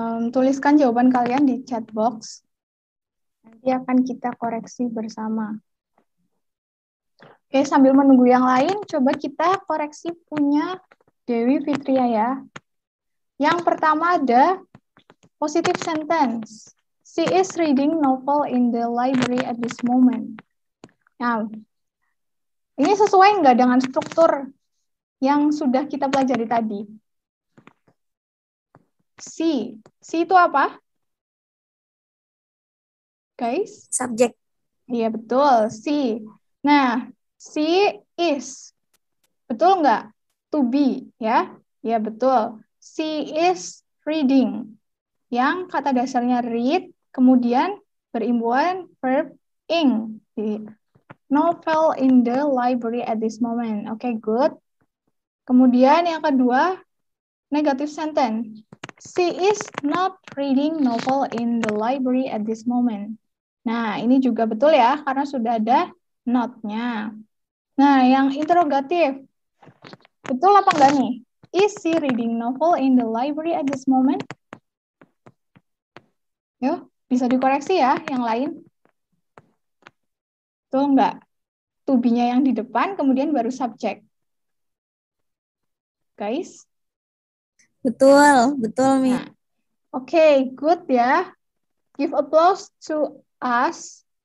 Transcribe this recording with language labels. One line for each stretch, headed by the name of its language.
Indonesian: Tuliskan jawaban kalian di chat box. Nanti akan kita koreksi bersama. Oke, sambil menunggu yang lain, coba kita koreksi punya Dewi Fitria ya. Yang pertama ada positive sentence.
English: She is reading novel in the library at this moment.
Indonesian: Nah, ini sesuai nggak dengan struktur yang sudah kita pelajari tadi? She itu apa?
English: Guys?
Indonesian: Subjek. Iya, betul. She. Nah, she is. Betul nggak? To be, ya? Ya, betul.
English: She is reading.
Indonesian: Yang kata dasarnya read, kemudian berimbuhan verb ing.
English: Di novel in the library at this moment. Oke, good.
Indonesian: Kemudian yang kedua, negative sentence.
English: She is not reading novel in the library at this moment.
Indonesian: Nah, ini juga betul ya, karena sudah ada not-nya. Nah, yang interrogatif. Betul apa enggak nih?
English: Is she reading novel in the library at this moment?
Indonesian: Yuk, bisa dikoreksi ya yang lain. Betul enggak? To be-nya yang di depan, kemudian baru subjek.
English: Guys?
Indonesian: Betul, Miss.
English: Nah, oke, good ya. Give applause to us.